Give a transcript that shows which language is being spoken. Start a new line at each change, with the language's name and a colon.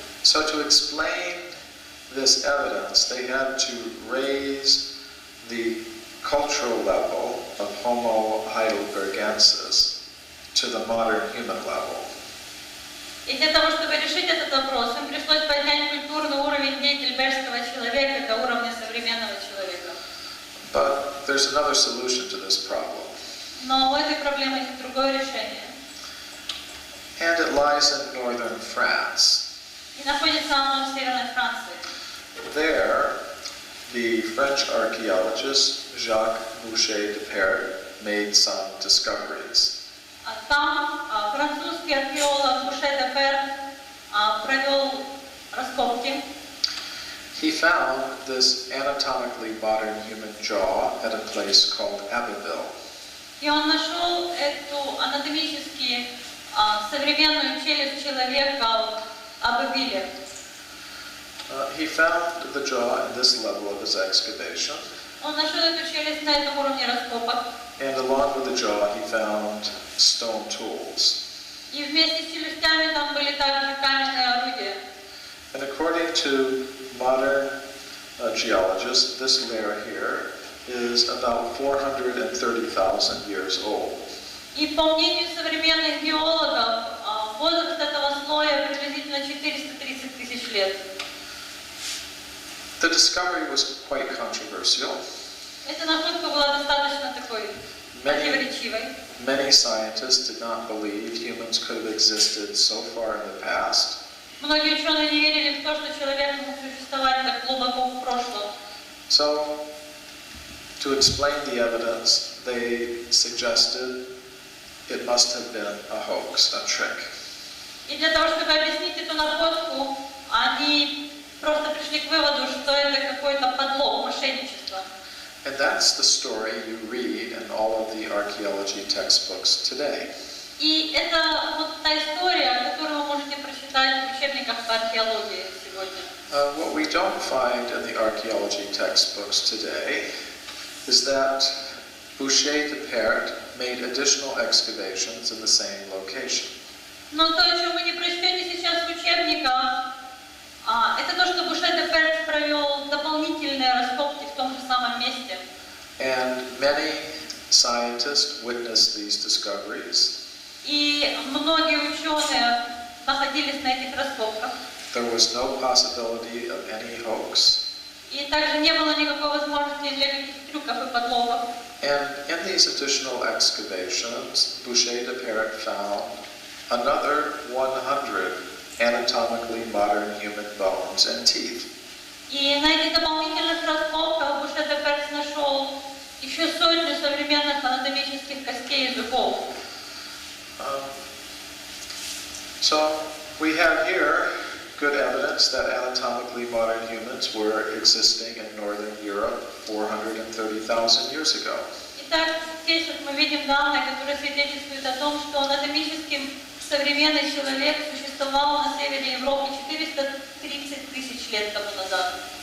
English: So to explain this evidence, they had to raise the cultural level of Homo heidelbergensis to the modern human level.
Russian: И для того, чтобы решить этот вопрос, им пришлось поднять культурный уровень гейдельбергского человека до уровня современного человека.
English: But there's another solution to this problem.
Russian: Но у этой проблемы есть другое решение.
English: And it lies in northern France.
Russian: И находится оно в Северной Франции.
English: There, the French archaeologist Jacques Boucher-de-Père made some discoveries.
Russian: Там французский археолог Буше-де-Пер провел раскопки.
English: He found this anatomically modern human jaw at a place called Abbeville.
Russian: И он нашел эту анатомически современную челюсть человека в Аббевиле.
English: He found the jaw in this level of his excavation.
Russian: Он нашел эту челюсть на этом уровне раскопок.
English: And along with the jaw, he found stone tools.
Russian: И вместе с челюстями там были также каменные орудия.
English: And according to modern geologists, this layer here is about 430,000 years old.
Russian: И по мнению современных геологов, возраст этого слоя приблизительно 430 тысяч лет.
English: The discovery was quite controversial.
Russian: Эта находка была достаточно такой противоречивой.
English: Many scientists did not believe humans could have existed so far in the past.
Russian: Многие ученые не верили в то, что человек мог существовать так глубоко в прошлом.
English: So, to explain the evidence, they suggested it must have been a hoax, a trick.
Russian: И для того, чтобы объяснить эту находку, они просто пришли к выводу, что это какой-то подлог, мошенничество.
English: And that's the story you read in all of the archaeology textbooks today.
Russian: И это вот та история, которую вы можете прочитать в учебниках по археологии сегодня.
English: What we don't find in the archaeology textbooks today is that Boucher-de-Père made additional excavations in the same location.
Russian: Но то, о чем вы не прочтете сейчас в учебниках, это то, что Буше-де-Пер провел дополнительные раскопки в том же самом месте.
English: And many scientists witnessed these discoveries.
Russian: И многие ученые находились на этих раскопках.
English: There was no possibility of any hoax.
Russian: И также не было никакой возможности для каких-то трюков и подлогов.
English: And in these additional excavations, Boucher-de-Père found another 100 anatomically modern human bones and teeth.
Russian: И на этих дополнительных раскопках Буше-де-Пер нашел еще сотню современных анатомических костей и зубов.
English: So we have here good evidence that anatomically modern humans were existing in northern Europe 430,000 years ago.
Russian: Итак, здесь вот мы видим данные, которые свидетельствуют о том, что анатомически современный человек существовал на севере Европы 430 тысяч лет тому назад.